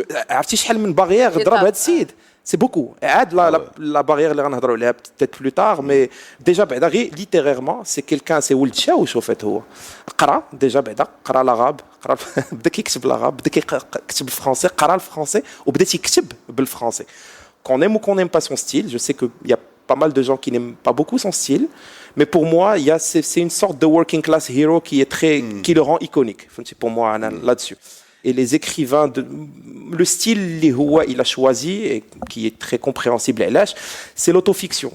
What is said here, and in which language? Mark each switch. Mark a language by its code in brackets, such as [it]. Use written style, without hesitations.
[ar] عرفتي شحال من barrière ضرب هذا السيد. [fr] C'est beaucoup. La barrière [ar] اللي غنهضروا عليها [fr] peut-être plus tard, mais déjà [ar] بعدا غير [fr] littérairement c'est quelqu'un c'est [ar] ولد شاوش [fr] au fait هو. [ar] قرا déjà بعدا قرا العرب قرا بدا كيكتب العرب بدا كيكتب الفرنسي قرا الفرنسي وبدا يكتب بالفرنسي. [fr] Qu'on aime ou qu'on n'aime pas son style, je sais qu'il y a pas mal de gens qui n'aiment pas beaucoup son style, mais pour moi, c'est une sorte de [en] working class hero [fr] qui le rend iconique. C'est pour moi là-dessus. Et les écrivains, le style il a choisi, et qui est très compréhensible, c'est l'autofiction.